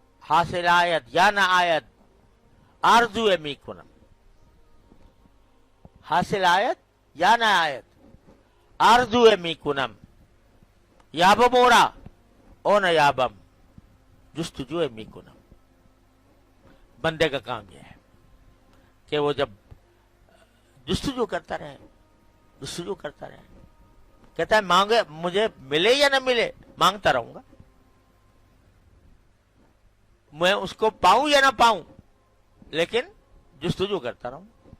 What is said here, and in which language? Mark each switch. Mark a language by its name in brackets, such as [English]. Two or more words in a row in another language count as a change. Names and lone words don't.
[Persian] حاصل آیت یا نہ آیت آرزو میکنم. حاصل آیت یا نہ آیت آرزو میکنم. یابم اورا او نہ یابم جستجو میکنم. [Urdu] بندے کا کام یہ ہے کہ وہ جب جستجو کرتا رہے، جستجو کرتا رہے، کہتا ہے مانگے مجھے ملے یا نہ ملے مانگتا رہوں گا، میں اس کو پاؤں یا نہ پاؤں لیکن جستجو کرتا رہوں.